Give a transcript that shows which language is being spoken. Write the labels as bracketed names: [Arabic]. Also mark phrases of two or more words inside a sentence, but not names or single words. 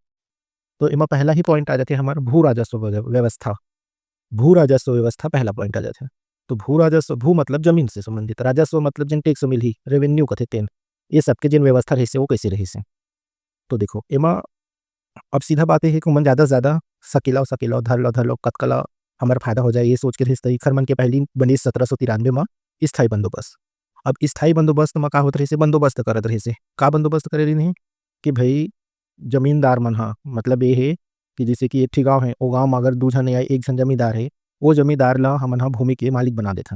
[Chhattisgarhi] तो एमा पहला ही पॉइंट आ जाते हमारा भू राजस्व व्यवस्था। भू राजस्व व्यवस्था पहला पॉइंट आ जाता है। तो भू राजस्व, भू मतलब जमीन से संबंधित, राजस्व मतलब जिन टैक्स मिलही, रेवेन्यू कथे तेन, ये सबके जिन व्यवस्था रही से वो कैसे रही से। तो देखो एमा अब सीधा बात ये है कि ओमन ज़्यादा से ज़्यादा सकेला धर लो कतका ला हमारा फायदा हो जाए ये सोच के रहिस त एखर मन के पहिली बनिस 1793 म स्थायी बंदोबस्त। अब स्थायी बंदोबस्त म का होत रहिस बंदोबस्त करत रहिस। का बंदोबस्त करे रहिन हे कि भई जमींदार मन ह मतलब ये हे कि जैसे कि एक ठी गाँव हे ओ गाँव म अगर 2 झन या 1 झन जमींदार हे, ओ जमींदार ल हमन ह भूमि के मालिक बना देथन।